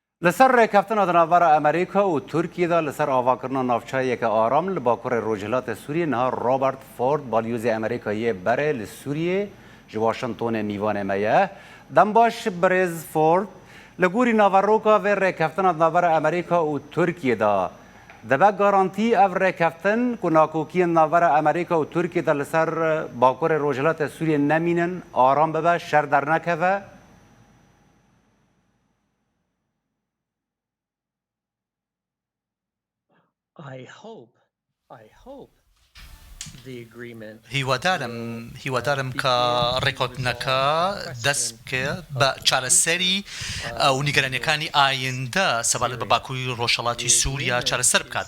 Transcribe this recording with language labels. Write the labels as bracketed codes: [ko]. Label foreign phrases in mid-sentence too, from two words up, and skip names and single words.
[ku] لسر ڕێککەوتنە دناوبەرە ئەمریکا و تورکیەدا لەسەر ئاواکردنا ناوچەیەکە ئارام لە باکوڕی ڕۆژهەڵاتە سووریە نها ڕۆبەرت فۆرد بالیۆزی ئەمریکاییە بەرێ لە سووریێ ji Washingtonê mîvanê me ye. Dem baş Birêz Ford li gorî naveroka vê rêkeftina navbera Amerîka û Tirkiyê da dibe garantî ev rêkeftin ku nakokiyên navbera Amerîka û Tirkiyê de li ser bakurê Rojhilatê Sûriyê nemînin aram bibe şer dernekeve. [ckb] هیوادارم کە ڕێکوتنەکە دەست بکات بە چارەسەری ئەو نیگەرانیەکانی ئایندە سەبارەت بە باکووری ڕۆژهەڵاتی سووریا چارەسەر بکات.